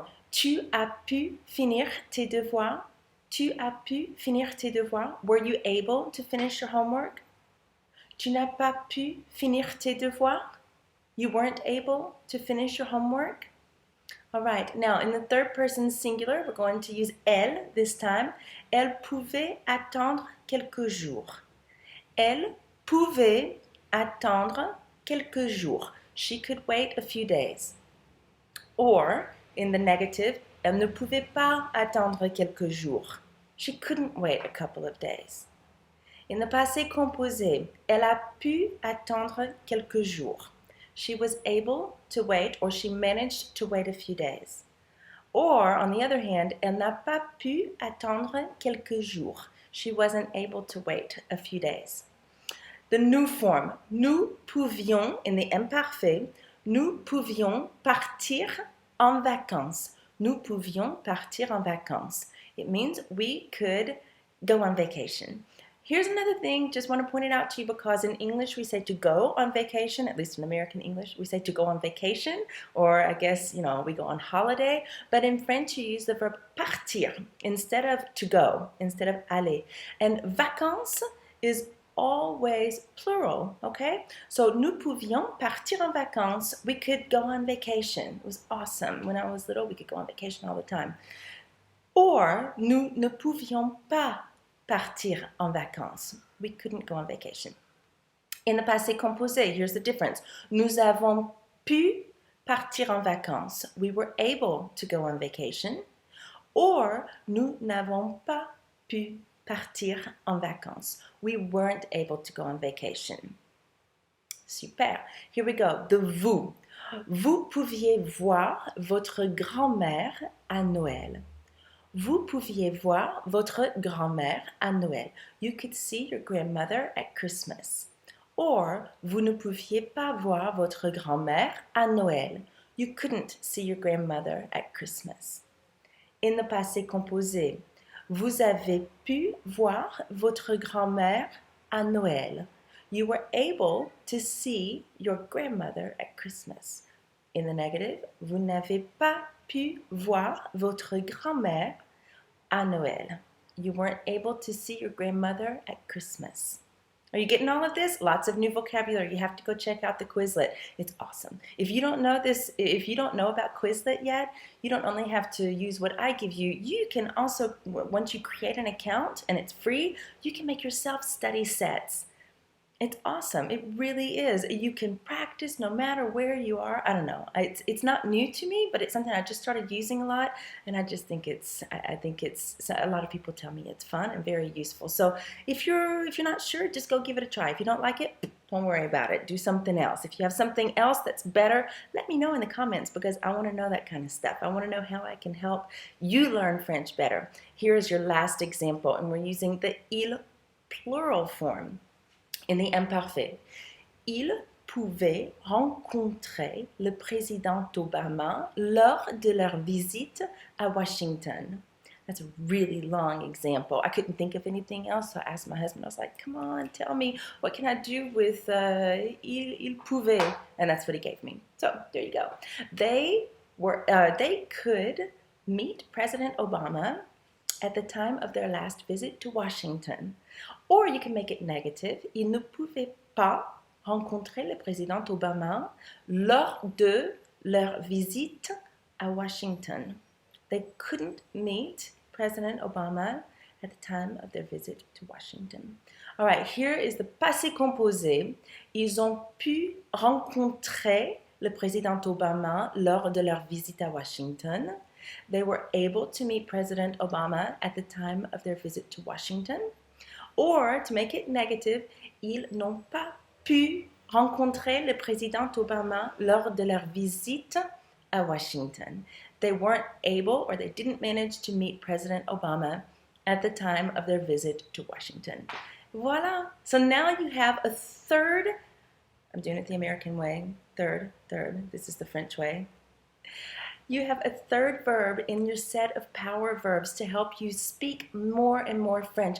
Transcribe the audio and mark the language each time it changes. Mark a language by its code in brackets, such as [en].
[fr] Tu as pu finir tes devoirs? Tu as pu finir tes devoirs? [en] Were you able to finish your homework? [fr] Tu n'as pas pu finir tes devoirs? [en] You weren't able to finish your homework? All right, now in the third person singular, we're going to use elle this time. [fr] Elle pouvait attendre quelques jours. Elle pouvait attendre quelques jours. [en] She could wait a few days. Or, in the negative, [fr] elle ne pouvait pas attendre quelques jours. [en] She couldn't wait a couple of days. In the passé composé, [fr] elle a pu attendre quelques jours. [en] She was able to wait, or she managed to wait a few days. Or, on the other hand, [fr] elle n'a pas pu attendre quelques jours. [en] She wasn't able to wait a few days. The new form, [fr] nous pouvions, [en] in the [fr] imparfait, nous pouvions partir en vacances. Nous pouvions partir en vacances. [en] It means we could go on vacation. Here's another thing, just want to point it out to you because in English we say to go on vacation, at least in American English, we say to go on vacation, or I guess, you know, we go on holiday. But in French you use the verb partir instead of to go, instead of aller. And vacances is always plural, okay? So [fr] nous pouvions partir en vacances. [en] We could go on vacation. It was awesome. When I was little, we could go on vacation all the time. Or [fr] nous ne pouvions pas partir en vacances. [en] We couldn't go on vacation. In the passé composé, here's the difference. [fr] Nous avons pu partir en vacances. [en] We were able to go on vacation. [fr] Or, nous n'avons pas pu partir en vacances. [en] We weren't able to go on vacation. Super. Here we go. The vous. [fr] Vous pouviez voir votre grand-mère à Noël. Vous pouviez voir votre grand-mère à Noël. [en] You could see your grandmother at Christmas. [fr] Or, vous ne pouviez pas voir votre grand-mère à Noël. [en] You couldn't see your grandmother at Christmas. In the passé composé, [fr] vous avez pu voir votre grand-mère à Noël. [en] You were able to see your grandmother at Christmas. In the negative, [fr] vous n'avez pas pu voir votre grand-mère à Noël. [en] You weren't able to see your grandmother at Christmas. Are you getting all of this? Lots of new vocabulary. You have to go check out the Quizlet. It's awesome. If you don't know this, if you don't know about Quizlet yet, you don't only have to use what I give you. You can also, once you create an account and it's free, you can make yourself study sets. It's awesome. It really is. You can practice no matter where you are. I don't know. It's not new to me, but it's something I just started using a lot, and I just think I think it's a lot of people tell me it's fun and very useful. So if you're not sure, just go give it a try. If you don't like it, don't worry about it. Do something else. If you have something else that's better, let me know in the comments because I want to know that kind of stuff. I want to know how I can help you learn French better. Here is your last example, and we're using the Lll Plural Form. In the imparfait, [fr] il pouvait rencontrer le président Obama lors de leur visite à Washington. [en] That's a really long example. I couldn't think of anything else, so I asked my husband, I was like, come on, tell me, what can I do with [fr] il pouvait? [en] And that's what he gave me. So there you go. They could meet President Obama at the time of their last visit to Washington. Or you can make it negative. [fr] Ils ne pouvaient pas rencontrer le président Obama lors de leur visite à Washington. [en] They couldn't meet President Obama at the time of their visit to Washington. All right, here is the passé composé. [fr] Ils ont pu rencontrer le président Obama lors de leur visite à Washington. [en] They were able to meet President Obama at the time of their visit to Washington. Or, to make it negative, [fr] ils n'ont pas pu rencontrer le président Obama lors de leur visite à Washington. [en] They weren't able or they didn't manage to meet President Obama at the time of their visit to Washington. Voila. So now you have a third, I'm doing it the American way, third, this is the French way. You have a third verb in your set of power verbs to help you speak more and more French.